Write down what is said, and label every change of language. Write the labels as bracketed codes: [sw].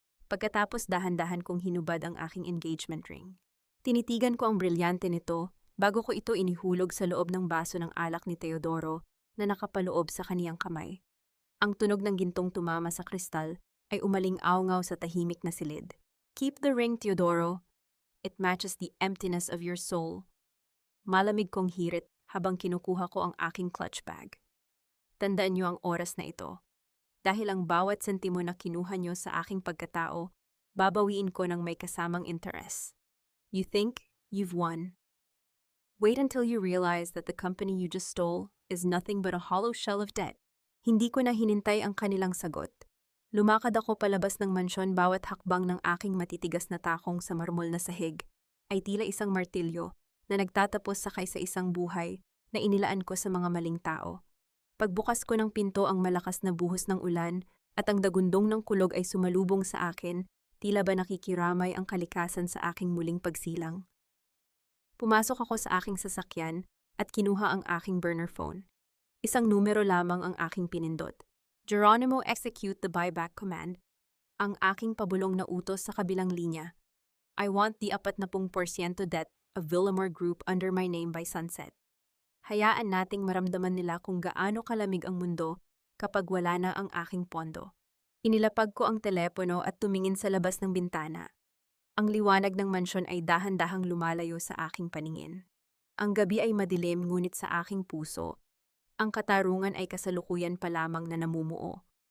[tl] Pagkatapos dahan-dahan kong hinubad ang aking engagement ring. Tinitigan ko ang brilyante nito bago ko ito inihulog sa loob ng baso ng alak ni Teodoro na nakapaloob sa kaniyang kamay. Ang tunog ng gintong tumama sa kristal ay umaling-awngaw sa tahimik na silid. [en] Keep the ring, Teodoro. It matches the emptiness of your soul. [tl] Malamig kong hirit habang kinukuha ko ang aking clutch bag. Tandaan niyo ang oras na ito. Dahil ang bawat sentimo na kinuha niyo sa aking pagkatao, babawiin ko ng may kasamang interes. [en] You think you've won. Wait until you realize that the company you just stole is nothing but a hollow shell of debt. [tl] Hindi ko na hinintay ang kanilang sagot. Lumakad ako palabas ng mansyon, bawat hakbang ng aking matitigas na takong sa marmol na sahig ay tila isang martilyo na nagtatapos sa kaisa-isang buhay na inilaan ko sa mga maling tao. Pagbukas ko ng pinto, ang malakas na buhos ng ulan at ang dagundong ng kulog ay sumalubong sa akin, tila ba nakikiramay ang kalikasan sa aking muling pagsilang. Pumasok ako sa aking sasakyan at kinuha ang aking burner phone. Isang numero lamang ang aking pinindot. [en] Geronimo, execute the buyback command. [tl] Ang aking pabulong na utos sa kabilang linya. [en] I want the 40% debt of Villamor Group under my name by sunset. [tl] Hayaan nating maramdaman nila kung gaano kalamig ang mundo kapag wala na ang aking pondo. Inilapag ko ang telepono at tumingin sa labas ng bintana. Ang liwanag ng mansyon ay dahan-dahang lumalayo sa aking paningin. Ang gabi ay madilim ngunit sa aking puso, ang katarungan ay kasalukuyan pa lamang na namumuo.